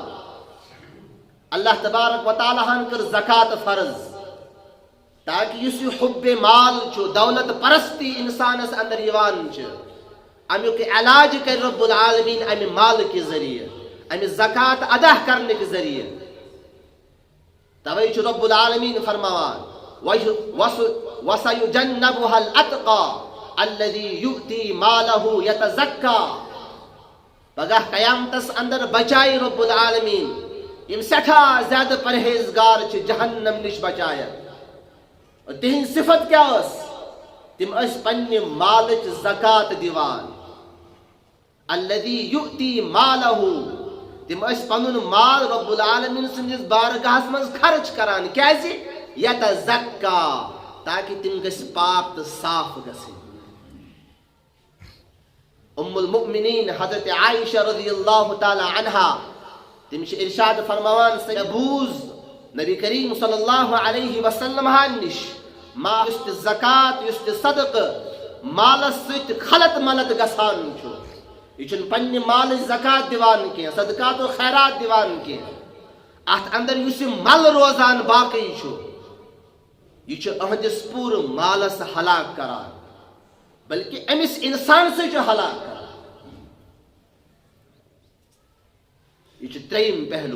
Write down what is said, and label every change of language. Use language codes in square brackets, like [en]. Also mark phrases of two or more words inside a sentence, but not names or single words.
[ks] اللہ تبارک و تعالیٰ ہن کٔر زکات فرض تاکہ یُس یہ حب مال چھُ، دولت پرستی انسانس اندر یِوان چھِ، امیُک علاج کرِ رب العالمیٖن امہِ مالہٕ کہِ ذٔریعہٕ، امہِ زکات ادا کرنہٕ کہِ ذٔریعہٕ. توے چھُ رب العالمیٖن فرماوان [ar] وَسَيُجَنَّبُهَا الْأَتْقَى الَّذِي يُؤْتِي مَالَهُ يَتَزَكَّى. [ks] پگاہ قیامتس اندر بچایہِ رب العالمیٖن یِم سٮ۪ٹھاہ زیادٕ پرہیزگار چھِ جہنم نِش بچایَن. تِہنٛز صفت کیٛاہ ٲس؟ تِم ٲسۍ پننہِ مالٕچ زکات دِوان. [ar] الَّذِي يُؤْتِي مَالَهُ، [ks] تِم ٲسۍ پنُن مال رب العالمیٖن سٕنٛدِس بارگاہس منٛز خرچ کران. کیٛازِ؟ یتزکا، تاکہ تِم گژھِ پاک تہٕ صاف گژھٕنۍ. ام المؤمنین حضرت عائشہ [ar] رضی اللہ تعالی عنہا [ks] تم چھِ ارشاد فرماوان سہ بوٗز نبی کریم [ar] صلی اللہ علیہ وسلم [ks] ہن نش ما یُس تہِ زکات، یُس تہِ صدقہٕ مالس سۭتۍ خلط ملط گژھان چھُ، یہ چھُنہٕ پننہِ مالٕچ زکات دِوان کینٛہہ، صدقات و خیرات دِوان کینٛہہ. اتھ اندر یُس یہِ مل روزان باقٕے چھُ، یہ چھُ أہنٛدِس پوٗرٕ مالس ہلاک کران، بلکہ أمِس اِنسانسٕے چھُ ہلاک کران. یہ چھُ ترٛیٚیِم پہلوٗ.